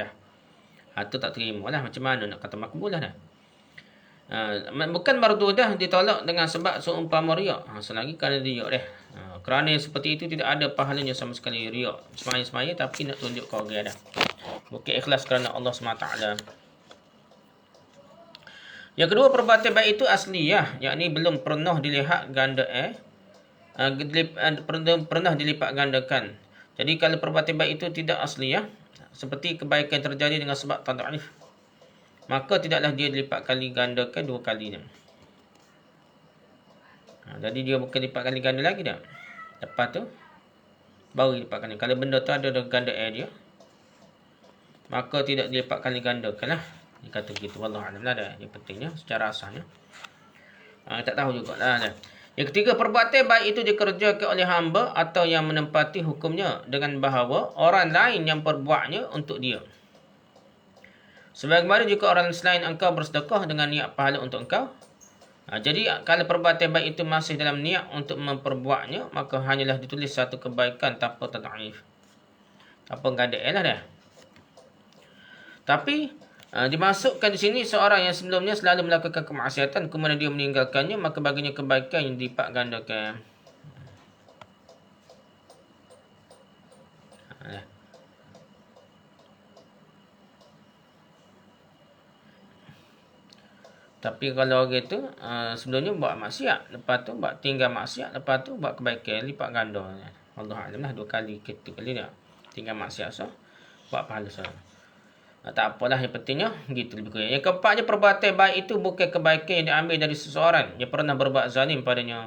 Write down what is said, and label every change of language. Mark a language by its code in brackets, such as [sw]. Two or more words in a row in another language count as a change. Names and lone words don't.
[ms] Itu tak terima lah. Macam mana nak kata makbulah dah. Bukan mardudah, ditolak dengan sebab seumpama riak. Selagi kerana riak dah. Kerana seperti itu tidak ada pahalanya sama sekali riak. Semaya-semaya tapi nak tunjuk kau orang dah. Bukan ikhlas kerana Allah SWT. Yang kedua, perbuatan baik itu asliyah, yakni belum pernah dilihat ganda pernah dilipat gandakan. Jadi kalau perbuatan baik itu tidak asliyah, seperti kebaikan terjadi dengan sebab tad'if, maka tidaklah dia dilipat kali gandakan dua kalinya. Jadi dia bukan lipat kali ganda lagi dah. Lepas tu baru dilipat ganda. Kalau benda tu ada ganda dia, maka tidak dilipat kali gandakan lah. Dia kata begitu. Wallahualam lah dah. Yang pentingnya secara asalnya. Tak tahu jugalah dah. Yang ketiga, perbuatan baik itu dikerjakan oleh hamba atau yang menempati hukumnya dengan bahawa orang lain yang perbuatnya untuk dia. Sebagaimana jika orang selain engkau bersedekah dengan niat pahala untuk engkau. Jadi kalau perbuatan baik itu masih dalam niat untuk memperbuatnya, maka hanyalah ditulis satu kebaikan tanpa tad'if. Tanpa gadai lah dah. Tapi dimasukkan di sini seorang yang sebelumnya selalu melakukan kemaksiatan, kemudian dia meninggalkannya, maka baginya kebaikan yang dilipat gandakan. Tapi kalau orang tu sebelumnya buat maksiat, lepas tu buat tinggal maksiat, lepas tu buat kebaikan, lipat ganda. Wallahualam lah, 2 kali, 3 kali dah. Tinggal maksiat so, buat pahala so. Tak apalah, yang pentingnya gitu lebih kurang. Yang keempatnya, perbuatan baik itu bukan kebaikan yang diambil dari seseorang yang pernah berbuat zalim padanya.